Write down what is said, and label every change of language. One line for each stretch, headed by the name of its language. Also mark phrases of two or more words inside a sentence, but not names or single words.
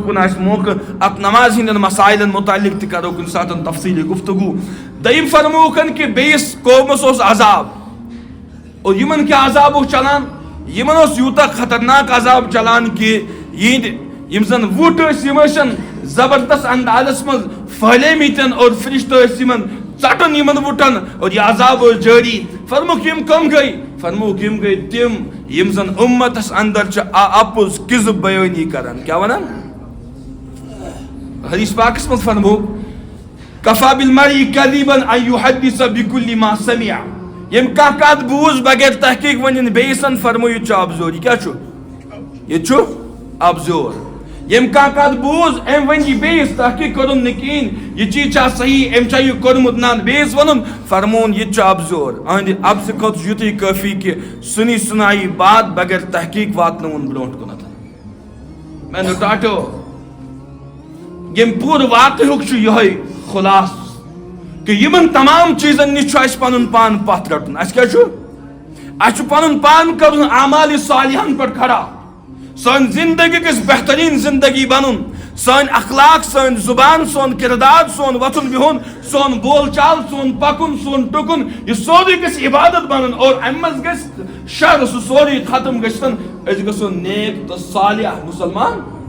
Kashmiri: کُن آسہِ موقع اتھ نماز ہندین مسائلن متعلق تہ کرو کُنہِ ساتن تفصیلی گفتگو دوٚیِم فرموکھن کہ بیٚیِس قومس اوس عذاب اور یمن کیا عذاب اوس چلان یمن اوس یوتاہ خطرناک عذاب چلان کہ یہندِ یم زن وُٹھ ٲسۍ یم ٲسن زبردست اندازس من پھہلیمٕتۍ اور فرشتہٕ ٲسۍ یمن ژٹن یمن وُٹھن اور یہ عذاب اوس جٲری فرموک یم کم گئی فرموک یم گئی تم یم زن امتس اندر چھ اپُز کذب بیانی کران کیا ونان حدیث پاکس من فرموک
Arabic: کفا بالمرء کذبا ان یحدث بكل ما سمع
Kashmiri: یم کانٛہہ کتھ بوز بغیر تحقیق ونن بیٚیِسن فرمو یہ چھُ ابزور یہ کیا چھُ یہ چھُ ابزور یم کانٛہہ کتھ بوز ام ون یہ بیٚیِس تحقیق کرُن نہٕ کہیٖنۍ یہ چیز چھا صحیح ام چھا یہ کوٚرمُت نا بیٚیِس ونُن فرمون یہ چھُ ابزور اہندِ ابزٕ خٲطرٕ چھُ یُتُے کٲفی کہ
Urdu: سُنی سُنایی بات بغیر تحقیق
Kashmiri: واتناوُن برونٛٹھ کُنتھ میں نے ٹاٹو یم پوٗرٕ واقعُک چھُ یِہوٚے خُلاص کہ یمن تمام چیزن نش چھُ اَسہِ پنُن پان پتھ رٹُن اَسہِ کیٛاہ چھُ اَسہِ چھُ پنُن پان کرُن اعمالِ صالحن پٮ۪ٹھ کھڑا سٲنۍ زندگی گژھِ بہترین زندگی بنُن سٲنۍ اخلاق سٲنۍ زبان سون کردار سون وۄتھُن بِہُن سون بول چال سون پکُن سون ٹُکُن یہ سورُے گژھِ عبادت بنُن اور امہِ منٛز گژھِ شر سُہ سورُے ختم گژھِتن أسۍ گژھو نیک تہٕ صالح مسلمان